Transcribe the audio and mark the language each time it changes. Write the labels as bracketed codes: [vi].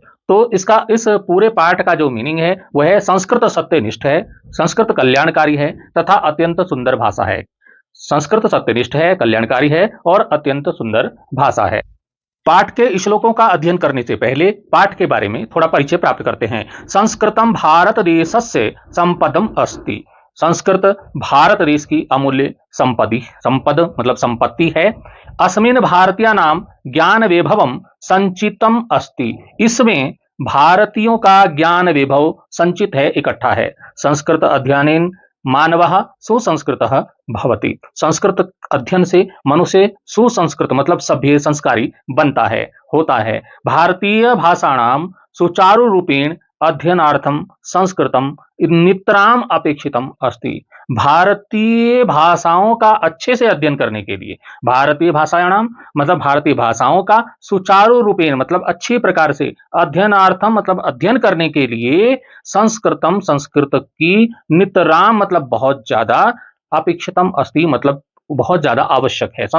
[hi] तो इसका इस पूरे पाठ का जो मीनिंग है वह है संस्कृत सत्यनिष्ठ है, संस्कृत कल्याणकारी है तथा अत्यंत सुंदर भाषा है। संस्कृत सत्यनिष्ठ है, कल्याणकारी है और अत्यंत सुंदर भाषा है। पाठ के श्लोकों का अध्ययन करने से पहले पाठ के बारे में थोड़ा परिचय प्राप्त करते हैं। [sa] संस्कृतम भारत देशस्य संपदम अस्ति। [hi] संस्कृत भारत देश की अमूल्य संपद मतलब संपत्ति है। [sa] अस्मिन भारतीय नाम ज्ञान वैभवम संचितम अस्ति। [hi] इसमें भारतीयों का ज्ञान वैभव संचित है, इकट्ठा है। [sa] संस्कृत अध्ययनेन मानवः सुसंस्कृतः भवति। [hi] संस्कृत अध्ययन से मनुष्य सुसंस्कृत मतलब सभ्य संस्कारी बनता है, होता है। [sa] भारतीय भाषाणाम सुचारु रूपेण अध्ययनार्थम संस्कृतम नितराम अपेक्षितम अस्ति। [hi] भारतीय भाषाओं का अच्छे से अध्ययन करने के लिए, [sa] भारतीय भाषाणाम [hi] मतलब भारतीय भाषाओं का [sa] सुचारु रूपेण [hi] मतलब अच्छी प्रकार से, अध्ययनार्थम मतलब अध्ययन करने के लिए, संस्कृतम संस्कृत की, नितराम मतलब बहुत ज्यादा, [sa] अपेक्षितम अस्ति [hi] मतलब बहुत ज्यादा आवश्यक है।